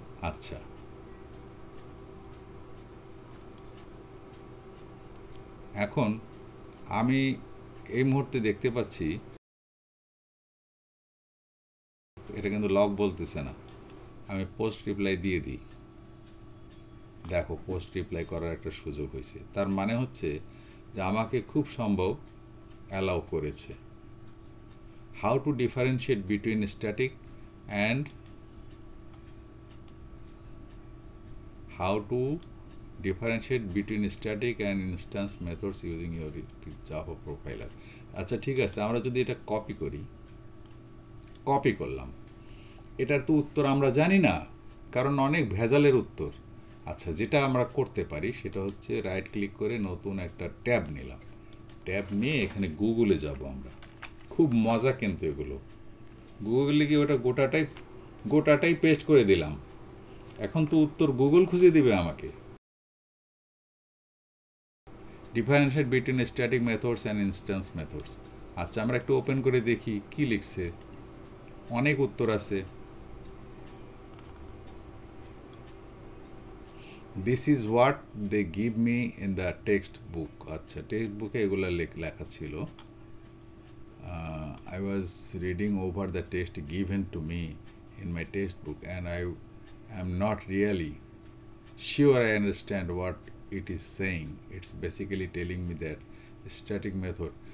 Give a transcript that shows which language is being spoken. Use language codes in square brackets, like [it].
[bn] আচ্ছা, এখন আমি এই মুহূর্তে দেখতে পাচ্ছি এটা কিন্তু লগ বলতেছে না। আমি পোস্ট রিপ্লাই দিয়ে দিই, দেখো পোস্ট রিপ্লাই করার একটা সুযোগ হয়েছে, তার মানে হচ্ছে যে আমাকে খুব সম্ভব অ্যালাউ করেছে। [en] How to differentiate between static and how to differentiate between static and instance methods using your Java profiler। [bn] আচ্ছা ঠিক আছে, আমরা যদি এটা কপি করলাম, এটার তো উত্তর আমরা জানি না, কারণ অনেক ভেজালের উত্তর। আচ্ছা, যেটা আমরা করতে পারি সেটা হচ্ছে রাইট ক্লিক করে নতুন একটা ট্যাব নিলাম। ট্যাব নিয়ে এখানে গুগলে যাব আমরা। খুব মজা কিন্তু এগুলো। গুগলে গিয়ে ওটা গোটাটাই পেস্ট করে দিলাম। এখন তো উত্তর গুগল খুঁজে দিবে আমাকে। [en] Differentiate between static methods and instance methods. [bn] আচ্ছা, আমরা একটু ওপেন করে দেখি কি লিখছে। অনেক উত্তর আছে। [en] This is what they give me in the text book. [bn] আচ্ছা, টেক্সট বুকে এগুলো লেখা ছিল। [en] I was reading over the text given to me in my textbook, and I am not really sure I understand what it is saying. It's basically telling me that static method.